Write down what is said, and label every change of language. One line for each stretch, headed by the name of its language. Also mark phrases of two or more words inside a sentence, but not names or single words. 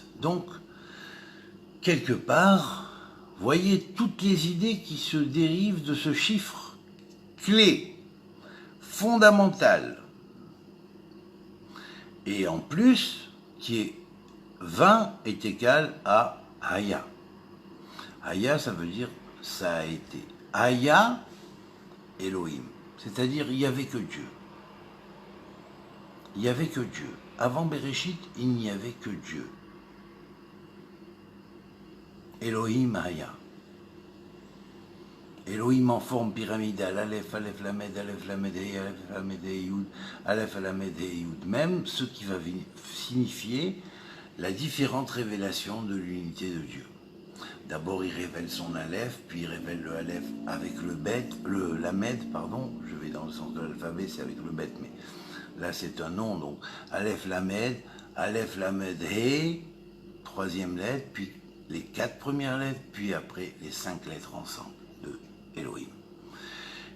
French: Donc, quelque part, voyez toutes les idées qui se dérivent de ce chiffre clé, fondamental, et en plus, qui est 20 est égal à Haya. Haya, ça veut dire ça a été.
Hebrew: היה, אלהים.
French: C'est-à-dire, il n'y avait que Dieu. Il n'y avait que Dieu. Avant Bereshit, il n'y avait que Dieu.
Hebrew: אלהים, היה.
French: Elohim en forme pyramidale.
Hebrew: אלף, אלף, למד, אלף, למד, הא, אלף, למד, הא, יוד, אלף, למד, הא, יוד.
French: Même ce qui va signifier la différente révélation de l'unité de Dieu. D'abord, il révèle son Aleph, puis il révèle le Aleph avec le Lamed, pardon, je vais dans le sens de l'alphabet, c'est avec le Bet, mais là c'est un nom, donc
Hebrew: אלף למד, הא,
French: troisième lettre, puis les 4 premières lettres, puis après les 5 lettres ensemble de Elohim.